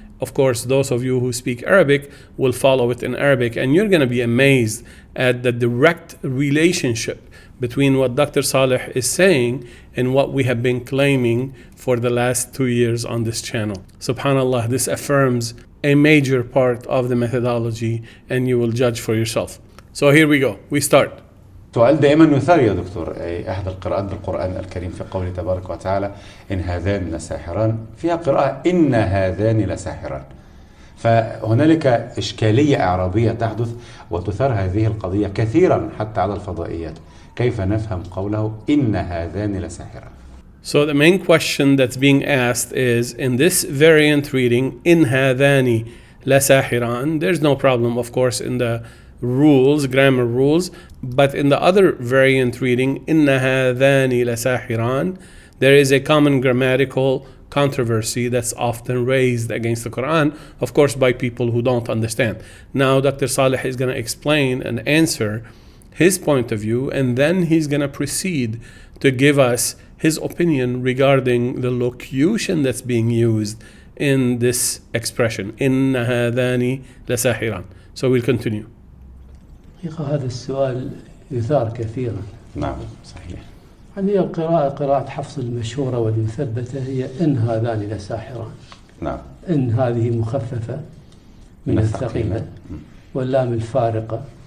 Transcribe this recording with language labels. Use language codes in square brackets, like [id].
[en] Of course, those of you who speak Arabic will follow it in Arabic, and you're going to be amazed at the direct relationship between what Dr. Saleh is saying and what we have been claiming for the last 2 years on this channel. SubhanAllah, this affirms a major part of the methodology, and you will judge for yourself. So here we go. We start. [ar] سؤال دائما يثار يا دكتور، احدى القراءات بالقرآن الكريم في قوله تبارك وتعالى إن هذان لساحران، فيها قراءة إن هذان لساحران. فهنالك إشكالية إعرابية تحدث وتثار هذه القضية كثيرا حتى على الفضائيات. كيف نفهم قوله إن هذان لساحران؟ [en] So the main question that's being asked is, in this variant reading, [ar] إن هذان لساحران, [en] there's no problem, of course, in the rules, grammar rules, but in the other variant reading, inna hadani lasahiran, there is a common grammatical controversy that's often raised against the Quran, of course, by people who don't understand. Now, Dr. Saleh is going to explain and answer his point of view, and then he's going to proceed to give us his opinion regarding the locution that's being used in this expression, inna hadani lasahiran. So we'll continue. [ar] حقيقة هذا السؤال يثار كثيرا. نعم صحيح. يعني قراءة حفص المشهورة والمثبتة هي إن هذان لساحران. نعم. إن هذه مخففة من الثقيلة، واللام الفارقة